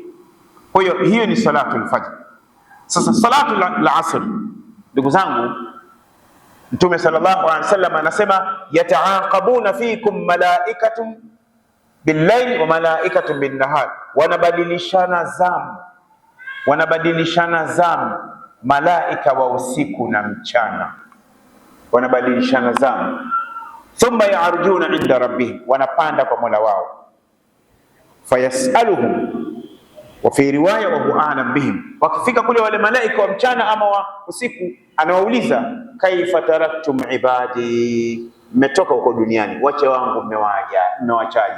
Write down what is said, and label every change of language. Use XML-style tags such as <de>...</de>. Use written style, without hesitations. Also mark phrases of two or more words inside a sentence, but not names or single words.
<sw>Kwa hiyo ni</sw> <ar>صلاة الفجر.</ar> <sw>Sasa</sw> <ar>صلاة العصر,</ar> <sw>ndugu zangu, Mtume</sw> <ar>صلى الله عليه وسلم</ar> <sw>anasema</sw> <ar>يتعاقبون فيكم ملائكة بالليل وملائكة بالنهار,</ar> <sw>wanabadilishana zamu malaika wa usiku na mchana, wanabadilishana zamu.</sw> <ar>ثم يرجعون عند ربهم,</ar> <sw>wanapanda kwa Mola wao.</sw> <ar>فيسألهم وفي رواية وهو أعلم بهم,</ar> <sw>wakifika kule wale malaika wa mchana ama wa usiku, anawauliza</sw> <ar>كيف تركتم عبادي,</ar> <sw>mmetoka huko duniani, wacha wangu mmewachaje?</sw>